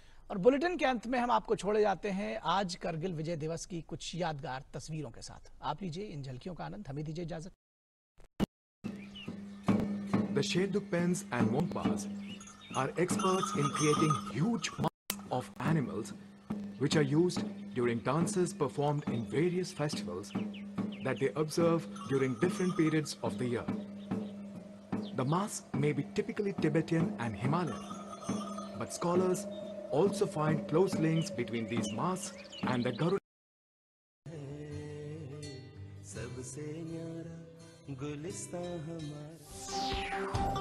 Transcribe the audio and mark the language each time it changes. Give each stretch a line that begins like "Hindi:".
Hindi: और बुलेटिन के अंत में हम आपको छोड़े जाते हैं आज करगिल विजय दिवस की कुछ यादगार तस्वीरों के साथ। आप लीजिए इन झलकियों का आनंद, हमें दीजिए इजाजत।
English: The Sherduk pens and Wompas are experts in creating huge masks of animals which are used during dances performed in various festivals that they observe during different periods of the year. The masks may be typically Tibetan and Himalayan, but scholars also find close links between these masks and the Garuda.
Hindi: सबसे न्यारा गुलिस्तां हमारा।